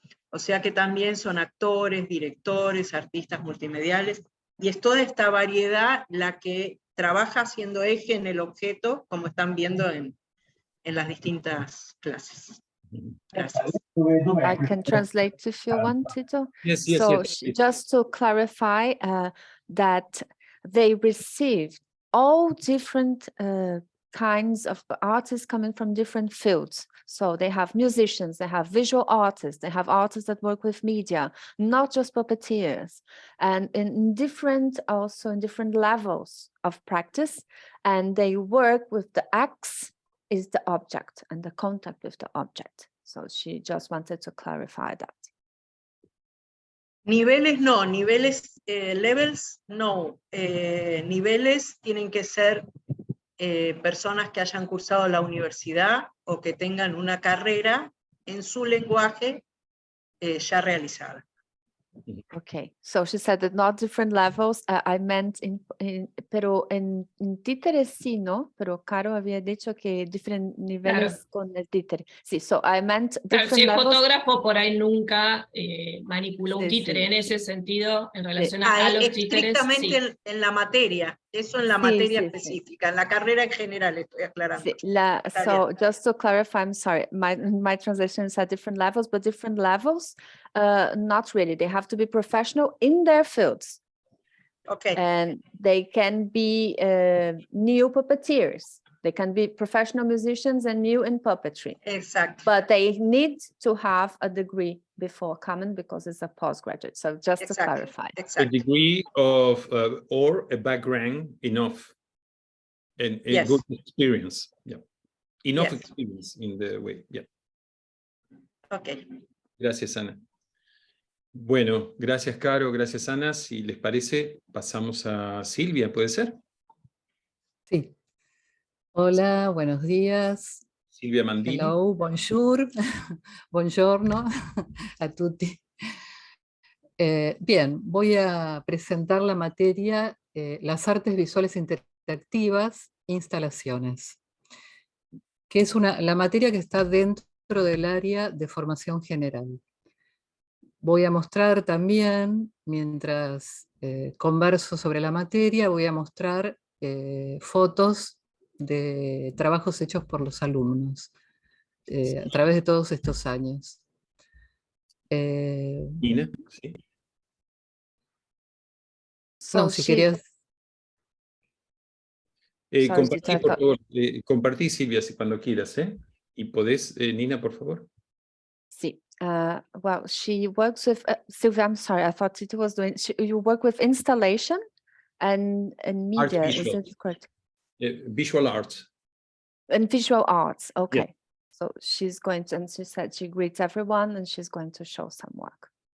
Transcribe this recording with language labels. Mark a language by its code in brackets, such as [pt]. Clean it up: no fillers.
[es] O sea que también son actores, directores, artistas multimediales, y es toda esta variedad la que trabaja siendo eje en el objeto, como están viendo en las distintas clases. Gracias. [en] I can translate if you want, Tito. Yes, So yes. just to clarify that they received all different kinds of artists coming from different fields. So they have musicians, they have visual artists, they have artists that work with media, not just puppeteers, and in different levels of practice. And they work with the axe is the object and the contact with the object. So she just wanted to clarify that. [es] Niveles no, [en] levels no. [es] Niveles tienen que ser personas que hayan cursado la universidad o que tengan una carrera en su lenguaje ya realizada. [en] Okay, so she said that not different levels. I meant [es] pero en títere sí, ¿no? Pero Caro había dicho que diferentes niveles con el títere. Sí, [en] so I meant different [es] Si es [en] levels. [es] fotógrafo, por ahí nunca manipuló un títere en ese sentido, en relación a los títeres. Estrictamente Sí. en la materia, eso en la materia específica, en la carrera en general estoy aclarando. [en] So just to clarify, I'm sorry, my translation said different levels, but different levels, not really. They have to be professional in their fields. Okay. And they can be new puppeteers. They can be professional musicians and new in puppetry. Exactly. But they need to have a degree before coming because it's a postgraduate. So just to clarify. A degree of or a background enough and a good experience. Yeah. Enough experience in the way. Yeah. Okay. [es] Gracias, Ana. Bueno, gracias, Caro, gracias, Ana. Si les parece, pasamos a Silvia, ¿puede ser? Sí. Hola, buenos días. Silvia Mandini. [en] Hello, [fr] bonjour, [it] buongiorno a tutti. [es] Bien, voy a presentar la materia Las artes visuales interactivas, instalaciones, que es la materia que está dentro del área de formación general. Voy a mostrar también, mientras converso sobre la materia, voy a mostrar fotos de trabajos hechos por los alumnos a través de todos estos años. Nina, sí. No, si querías... Compartí, por favor, compartí, Silvia, si cuando quieras, ¿eh? Y podés, Nina, por favor. Sí. [en] Well, she works with, Sylvia, I'm sorry, I thought it was doing, you work with installation and media, is it correct? Visual arts. And visual arts, okay. Yeah. So she's going to, and she said she greets everyone and she's going to show some work.